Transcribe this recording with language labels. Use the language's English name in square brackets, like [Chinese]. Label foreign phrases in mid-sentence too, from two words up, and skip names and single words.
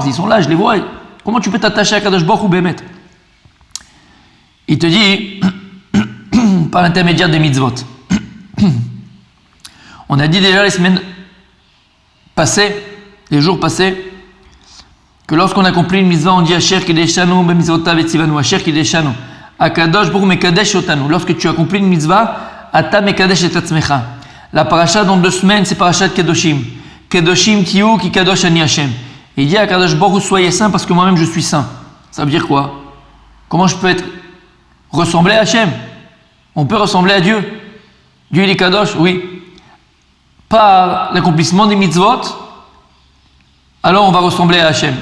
[French] Ils sont là, je les vois. Comment tu peux t'attacher à Kadosh Baruch Hu, Behemet? Il te dit, par l'intermédiaire des mitzvot. On a dit déjà les semaines passées, les jours passés, que lorsqu'on accomplit une mitzvah, on dit [Hebrew] אשר קדשנו במצוותיו וציוונו, אשר קדשנו, הקדוש ברוך מקדש אותנו. [French] Lorsque tu accomplis une mitzvah, [Hebrew] אתה מקדש את עצמך. [French] La paracha dans 2 semaines, c'est paracha de Kedoshim. [Hebrew] קדושים תהיו כי קדוש אני השם. [French] Il dit à Akadosh Baruch soyez saint parce que moi-même je suis saint. Ça veut dire quoi? Comment je peux ressembler à Hachem? On peut ressembler à Dieu. Dieu il est kadosh, oui. Par l'accomplissement des mitzvot, alors on va ressembler à Hachem.